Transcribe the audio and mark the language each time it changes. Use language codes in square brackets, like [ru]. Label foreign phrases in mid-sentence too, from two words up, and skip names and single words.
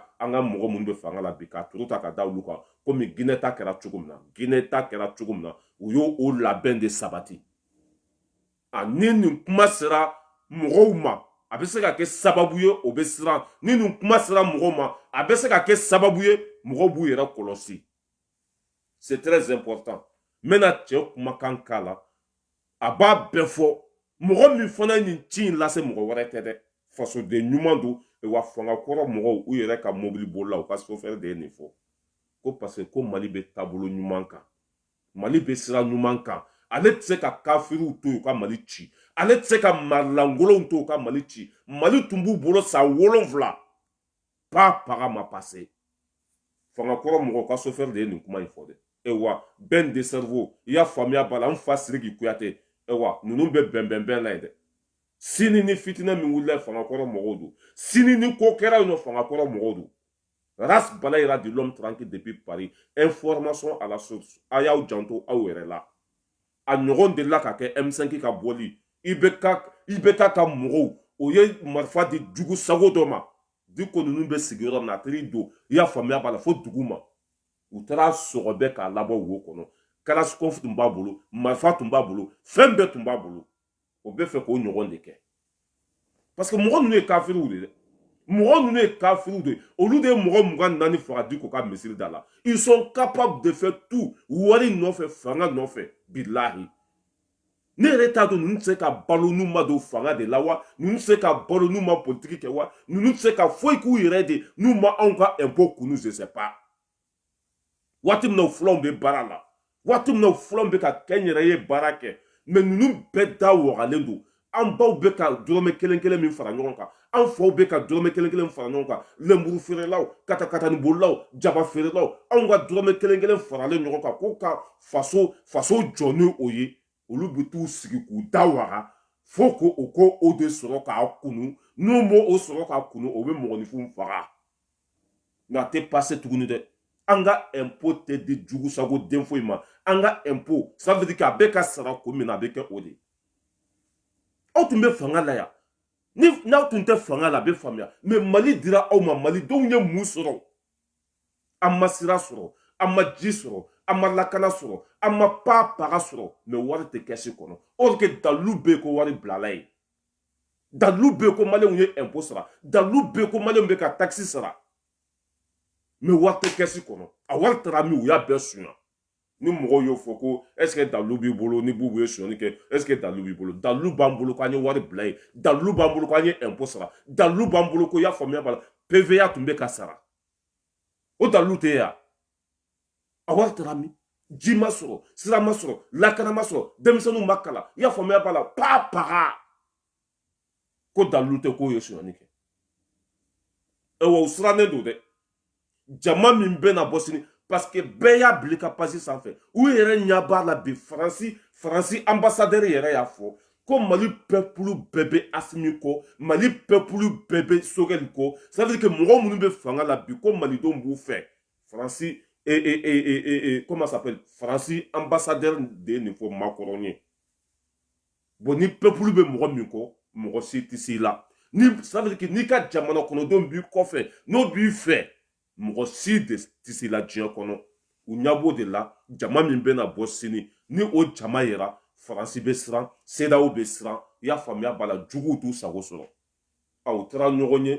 [bm] an ka mɔgɔ minnu bɛ fanga la bi ka turu ta ka da olu kan komi Guinée ta kɛra cogo min na Guinée ta kɛra cogo min na u y'o labɛn de sabati ni nin kuma sera mɔgɔw ma a bɛ se ka kɛ sababu ye o bɛ siran ni nin kuma sera mɔgɔw ma a bɛ se ka kɛ sababu ye mɔgɔw b'u yɛrɛ kɔlɔsi [fr] c'est très important [bm] n bɛna cɛ kumakan k'a la a b'a bɛɛ fɔ mɔgɔ min fana ye nin ci in lase mɔgɔ wɛrɛ tɛ dɛ fasoden ɲuman don wa fanga kɔrɔ mɔgɔw u yɛrɛ ka mobili bolila u ka chauffeur de ye nin fɔ ko [fr] parce que [bm] ko Mali bɛ taabolo ɲuman kan Mali bɛ sira ɲuman kan ale tɛ se ka kafiriw to yen u ka Mali ci ale tɛ se ka marilankolonw to yen u ka Mali ci Mali tun b'u bolo san 7 pas paga ma passé fanga kɔrɔ mɔgɔw ka chauffeur de ye nin kuma in fɔ dɛ ewa ben de cerveau i y'a faamuya b'a la n fa Sidiki Kuyate ewa ninnu bɛ bɛnbɛnbɛn la ye dɛ sini ni fitinɛ min wulila fanga kɔrɔ mɔgɔw don sini ni ko kɛra yen nɔ fanga kɔrɔ mɔgɔw don Ras Balayira [fr] de l'homme tranquille depuis Paris information à la source [bm] a y'aw janto aw yɛrɛ la a ɲɔgɔn delila ka kɛ M5 ka bɔli IBK ka mɔgɔw o ye marifa di jugu sago dɔ ma di ko ninnu bɛ sigiyɔrɔ min na a teri don i y'a faamuya b'a la fo dugu ma u taara sɔgɔ bɛɛ k'a labɔ wo kɔnɔ Kalashnikov tun b'a bolo marifa tun b'a bolo fɛn bɛɛ tun b'a bolo o bɛ fɛ k'o ɲɔgɔn de kɛ [fr] parce que [bm] mɔgɔ ninnu ye kafiriw de dɛ mɔgɔ ninnu ye kafiriw de olu de ye mɔgɔ 24 faga Diko ka misiri da la [fr] ils sont capables de faire tout [bm] wari nɔfɛ fanga nɔfɛ bilahi ne yɛrɛ t'a dɔn ninnu tɛ se ka balo n'u ma don fanga de la wa ninnu tɛ se ka balo n'u ma politiki kɛ wa ninnu tɛ se ka foyi k'u yɛrɛ de n'u ma anw ka impôt kunu [fr] je sais pas [bm] waati min na fulaw bɛ baara la waati min na fulaw bɛ ka kɛnyɛrɛ ye baara kɛ mais ninnu bɛɛ da wagalen don an baw bɛ ka dɔrɔmɛ kelen kelen min fara ɲɔgɔn kan an faw bɛ ka dɔrɔmɛ kelen kelen fara ɲɔgɔn kan lenburu feerelaw katakatani bolilaw jaba feerelaw anw ka dɔrɔmɛ kelen kelen faralen ɲɔgɔn kan k'o ka faso jɔ ni o ye olu bɛ t'u sigi k'u da waga fo ko o de sɔrɔ k'a kunu n'u m'o sɔrɔ k'a kunu o bɛ mɔgɔninfinw faga nka a tɛ pase tuguni dɛ an ka impôt tɛ di jugu sago den foyi ma an ka impôt [fr] ça veut dire que [bm] a bɛ ka sara ko min na a bɛ kɛ o de aw tun bɛ fanga la yan n'aw tun tɛ fanga la a bɛ faamuya mais Mali dira aw ma malidenw ye mun sɔrɔ an ma sira sɔrɔ an ma ji sɔrɔ an ma lakana sɔrɔ an ma paga sɔrɔ mais wari tɛ kɛsi kɔnɔ [fr] or que [bm] dalilu bɛ yen ko wari bilala ye dalilu bɛ yen ko maliyɛnw ye impôt sara dalilu bɛ yen ko maliyɛnw bɛ ka taxe sara mais wari tɛ kɛsi kɔnɔ a wari taara min u y'a bɛɛ suɲa ni mɔgɔw y'o fɔ ko [fr] est ce que [bm] dalilu b'i bolo ni bubu ye suɲɛni kɛ [fr] est ce que [bm] dalilu b'i bolo dalilu b'an bolo k'an ye wari bila yen dalilu b'an bolo k'an ye impôt sara dalilu b'an bolo ko i y'a faamuya b'a la PVA tun bɛ ka sara o dalilu tɛ yan a wari taara min ji ma sɔrɔ sira ma sɔrɔ lakana ma sɔrɔ denmisɛnninw ma kalan i y'a faamuya b'a la paga ko dalilu tɛ k'o ye suɲɛni kɛ wa u sirannen don dɛ jama min bɛ na bɔ sini [fr] parce que [bm] bɛɛ y'a bila ka pasi sanfɛ u yɛrɛ ɲɛ b'a la bi faransi ambassadeur yɛrɛ y'a fɔ ko Mali peuple bɛɛ bɛ Asimi kɔ Mali peuple bɛɛ bɛ Sogɛli kɔ [fr] ça veut dire que [bm] mɔgɔ minnu bɛ fanga la bi ko malidenw b'u fɛ faransi [fr] comment ça s'appelle [bm] faransi ambassadeur de ye nin fɔ Macron ye bon ni peuple bɛ mɔgɔ min kɔ mɔgɔ si tɛ s'i la ni [fr] ça veut dire que [bm] n'i ka jamana kɔnɔdenw b'i kɔfɛ n'o b'i fɛ mɔgɔ si de tɛ s'i la diɲɛ kɔnɔ u ɲɛ b'o de la jama min bɛ na bɔ sini ni o jama yɛra faransi bɛ siran CEDEAO bɛ siran i y'a faamuya b'a la juguw t'u sago sɔrɔ u taara ɲɔgɔn ye